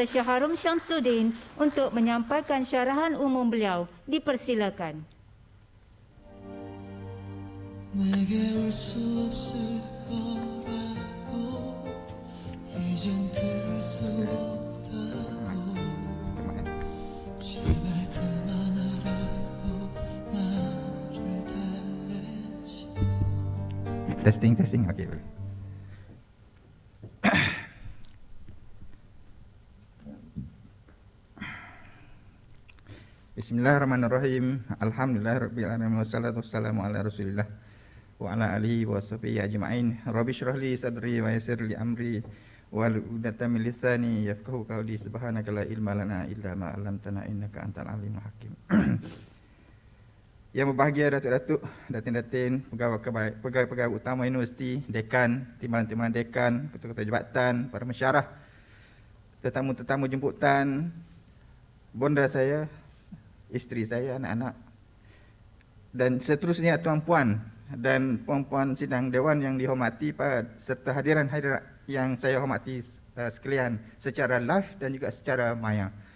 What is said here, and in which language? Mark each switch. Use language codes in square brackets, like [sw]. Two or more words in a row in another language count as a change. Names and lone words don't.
[ms] Syaharum Syamsuddin untuk menyampaikan syarahan umum beliau. Dipersilakan. [ko] 내게 올 수 없을 거라고 이젠 그럴 수 없다고 제발 그만하라고 나를 달래지. [ms] Testing, okey boleh. [ar] بسم الله الرحمن الرحيم. الحمد لله رب العالمين والصلاة والسلام على رسول الله وعلى آله وصحبه أجمعين. رب اشرح لي صدري ويسر لي أمري واحلل عقدة من لساني يفقهوا قولي. سبحانك لا علم لنا إلا ما علمتنا إنك أنت العليم الحكيم. [ms] Yang berbahagia datuk-datuk, datin-datin, pegawai-pegawai utama universiti, dekan, timbalan-timbalan dekan, ketua-ketua jabatan, para mesyarah, tetamu-tetamu jemputan, bonda saya, isteri saya, anak-anak, dan seterusnya tuan-puan dan puan-puan sidang dewan yang dihormati serta hadiran-hadirat yang saya hormati sekalian secara live dan juga secara maya.